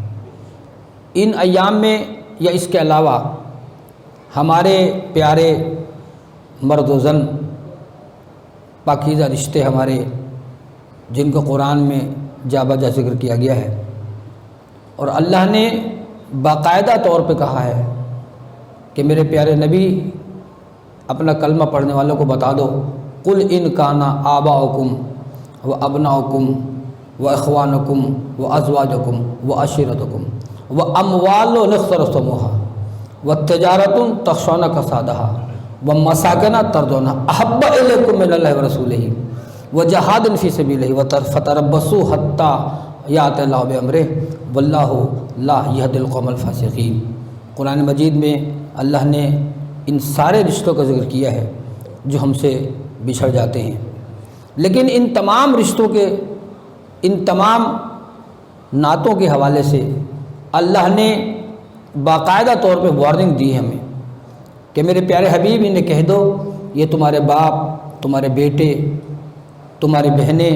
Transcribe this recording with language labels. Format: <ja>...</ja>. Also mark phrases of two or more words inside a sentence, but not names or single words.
<ur>ان ایام میں یا اس کے علاوہ ہمارے پیارے مرد و زن، پاکیزہ رشتے ہمارے، جن کو قرآن میں جا بجا ذکر کیا گیا ہے، اور اللہ نے باقاعدہ طور پہ کہا ہے کہ میرے پیارے نبی اپنا کلمہ پڑھنے والوں کو بتا دو،</ur> <ar>قل ان کان آباؤکم و ابناؤکم و اخوانکم و ازواجکم و عشیرتکم واموال اقترفتموها وتجارۃ تخشون کسادها ومساکن ترضونها احب الیکم من اللہ ورسولہ وجہاد فی سبیلہ فتربصوا حتی یأتی اللہ بامرہ واللہ لا یہدی القوم الفاسقین۔</ar> <ur>قرآن مجید میں اللہ نے ان سارے رشتوں کا ذکر کیا ہے جو ہم سے بچھڑ جاتے ہیں، لیکن ان تمام رشتوں کے، ان تمام نعتوں کے حوالے سے اللہ نے باقاعدہ طور پہ وارننگ دی ہے ہمیں کہ میرے پیارے حبیب انہیں کہہ دو، یہ تمہارے باپ، تمہارے بیٹے، تمہاری بہنیں،</ur>